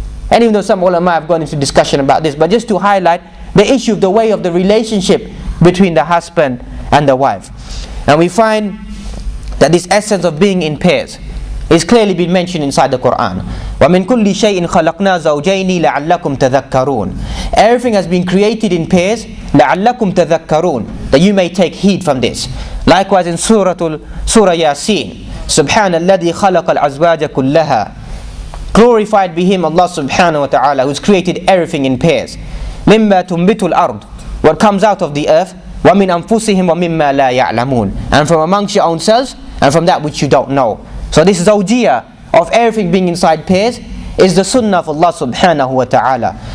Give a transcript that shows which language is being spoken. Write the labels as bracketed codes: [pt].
[en] And even though some ulama have gone into discussion about this, but just to highlight the issue of the way of the relationship between the husband and the wife. And we find that this essence of being in pairs is clearly been mentioned inside the Quran. [ar] وَمِن كُلِّ شَيْءٍ خَلَقْنَا زَوْجَيْنِ لَعَلَّكُمْ تَذَكَّرُونَ. [en] Everything has been created in pairs, [ar] لَعَلَّكُمْ تَذَكَّرُونَ, [en] that you may take heed from this. Likewise in Surah Yasin, [ar] سُبْحَانَ الَّذِي خَلَقَ الْأَزْوَاجَ كُلَّهَا. [en] Glorified be Him, Allah subhanahu wa ta'ala, who's created everything in pairs. [ar] مِمَّا تُنْبِتُ الْأَرْضِ, [en] what comes out of the earth, [ar] وَمِنْ أَنفُسِهِمْ وَمِمَّا لَا يَعْلَمُونَ, [en] and from amongst your own selves, and from that which you don't know. So this zawjiyah of everything being inside pairs is the sunnah of Allah subhanahu wa ta'ala.